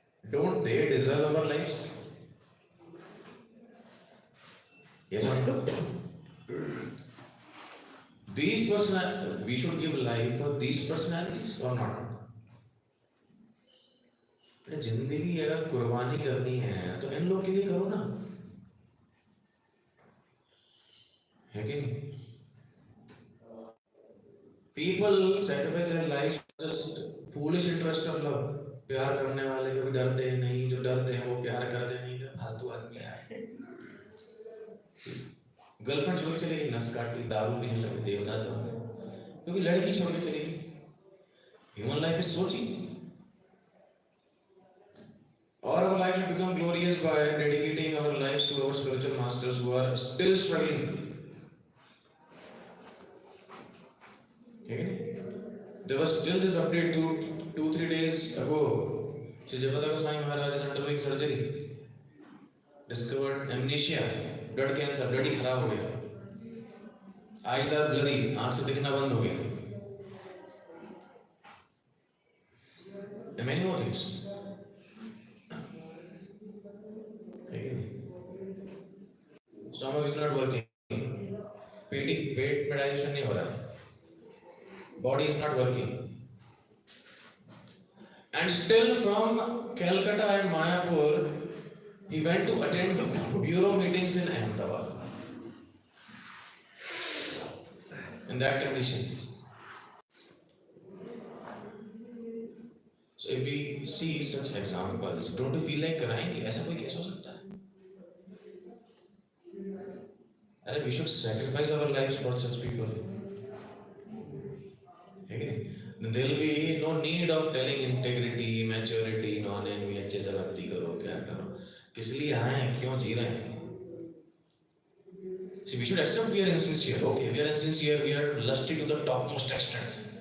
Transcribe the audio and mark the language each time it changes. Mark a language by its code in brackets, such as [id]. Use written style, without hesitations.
[en] Don't they deserve our lives? Yes or no? These personalities, we should give life for these personalities or not? [hi] जिंदगी अगर कुर्बानी करनी है तो इन लोग के लिए करो ना, है कि नहीं? [en] People sacrifice their lives for just foolish interest of love. [hi] प्यार करने वाले कभी डरते नहीं, जो डरते हैं वो प्यार करते नहीं, फालतू आदमी है. गर्लफ्रेंड छोड़ के चलेगी, नस काट ली, दारू पीने लगे, देवता सब, क्योंकि लड़की छोड़ के चलेगी. [en] Human life is so cheap. Or our life should become glorious by dedicating our lives to our spiritual masters who are still struggling. Okay? There was still this update 2-3 days ago. Sri Devotee Swami Maharaj is undergoing surgery. Discovered amnesia, blood cancer, [hi] blood ही खराब हो गया. [en] Eyes are blurry, [hi] आँख से दिखना बंद हो गया. [en] And many more things. Stomach is not working. [hi] पेट में डाइजेशन नहीं हो रहा है. [en] Body is not working. And still from Calcutta and Mayapur, he went to attend bureau meetings in Ahmedabad. In that condition. So if we see such examples, don't you feel like crying? [hi] ऐसा कोई कैसे हो सकता है? [en] अरे we should sacrifice our lives for such people. Okay? Then there will be no need of telling integrity, maturity, non-envy, [hi] अच्छे से भक्ति करो, क्या करो, किस लिए आए हैं, क्यों जी रहे हैं. [en] See, we should accept we are insincere. Okay, we are insincere, we are lusty to the topmost extent.